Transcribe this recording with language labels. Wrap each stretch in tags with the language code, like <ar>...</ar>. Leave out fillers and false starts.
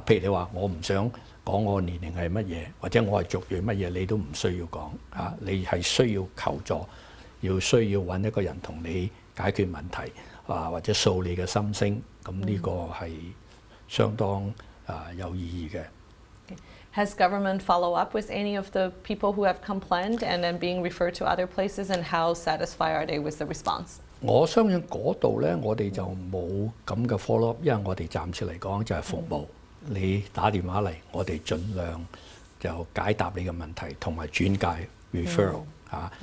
<yue>譬如你話我唔想講我年齡係乜嘢，或者我係族裔乜嘢，你都唔需要講。你係需要求助，需要揾一個人同你解決問題或者訴你嘅心聲。咁呢個係相當有意義嘅。</yue> <en>Has government follow up with any of the people who have complained and then being referred to other places, and how satisfied are they with the response?</en> <yue>我相信嗰度咧，我哋就冇咁嘅</yue> <en>follow up，</en> <yue>因為我哋暫時嚟講就係服務。你打電話嚟，我哋盡量就解答你嘅問題，同埋轉介 referral 嚇。</yue>